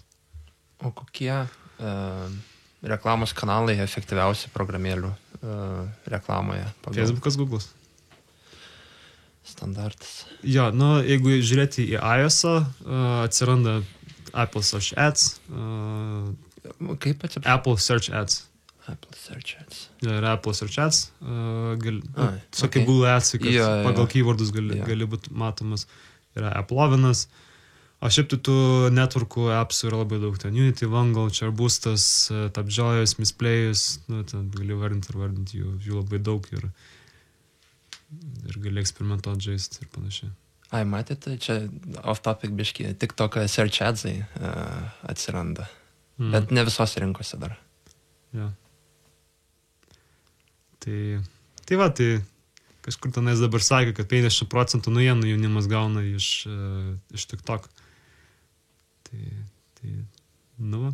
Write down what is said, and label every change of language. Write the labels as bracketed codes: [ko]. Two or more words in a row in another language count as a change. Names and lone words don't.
[lt] O kokie reklamos kanalai efektyviausi programėlių reklamoje? Facebookas, Google'as. Standartas. Jo, jeigu žiūrėti į iOS-ą, atsiranda Apple Search Ads. Kaip atsiprašau? Apple Search Ads. Apple Search Ads. Ja, yra Apple Search Ads. Okay. Google Ads, kad pagal keywordus gali būti matomas. Yra Apple'ovinas. O šiaip tai tų networkų appsų yra labai daug. Ten Unity, Wangle, Charboostas, Tapjoyas, Misplejus. Ten gali vardinti jų labai daug ir gali eksperimentuoti, žaisti ir panašiai. Ai, matėte, čia off-topic biški, TikTok search adsai atsiranda. Bet ne visose rinkose dar. Ja. Tai kažkur tenais dabar sakė, kad 50% naujienų jaunimas gauna iš TikTok. Va.